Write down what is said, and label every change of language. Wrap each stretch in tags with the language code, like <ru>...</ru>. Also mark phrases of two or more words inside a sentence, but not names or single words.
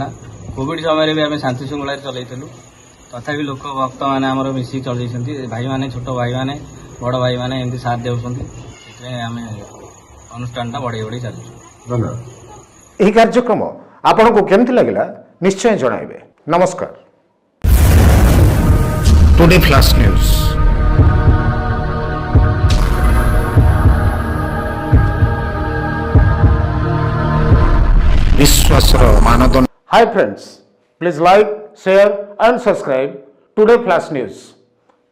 <or>କୋଭିଡ ସମୟରେ ବି ଆମେ ଶାନ୍ତି ଶୃଙ୍ଖଳାରେ ଚଲେଇଥିଲୁ। ତଥାପି ଲୋକ ଭକ୍ତମାନେ ଆମର ମିଶିକି ଚଲେଇଛନ୍ତି। ଭାଇମାନେ, ଛୋଟ ଭାଇମାନେ, ବଡ଼ ଭାଇମାନେ ଏମିତି ସାଥ ଦେଉଛନ୍ତି। ସେଥିପାଇଁ ଆମେ ଅନୁଷ୍ଠାନଟା ବଢ଼େଇ ଚାଲିଛୁ। ଧନ୍ୟବାଦ। ଏହି କାର୍ଯ୍ୟକ୍ରମ ଆପଣଙ୍କୁ କେମିତି ଲାଗିଲା ନିଶ୍ଚୟ ଜଣାଇବେ। ନମସ୍କାର। टुडे फ्लाश न्यूज ବିଶ୍ୱାସର ମାନଦଣ୍ଡ।</or> <en>Hi friends, please like, share and subscribe Today Flash News.</en>